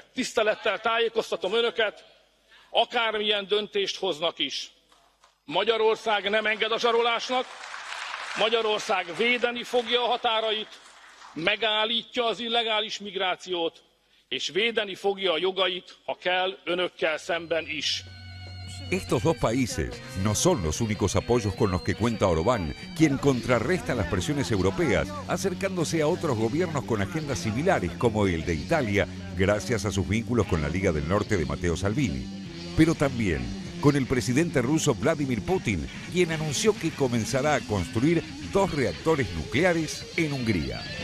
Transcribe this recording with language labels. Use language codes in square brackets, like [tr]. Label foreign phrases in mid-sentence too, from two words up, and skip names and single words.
[hu] Tisztelettel tájékoztatom önöket, akármilyen döntést hoznak is. Magyarország nem enged a zsarolásnak, Magyarország védeni fogja a határait, megállítja az illegális migrációt, és védeni fogja a jogait, ha kell, önökkel szemben is. [es] Estos dos países no son los únicos apoyos con los que cuenta Orbán, quien contrarresta las presiones europeas, acercándose a otros gobiernos con agendas similares, como el de Italia, gracias a sus vínculos con la Liga del Norte de Matteo Salvini. Pero también con el presidente ruso Vladimir Putin, quien anunció que comenzará a construir 2 reactores nucleares en Hungría.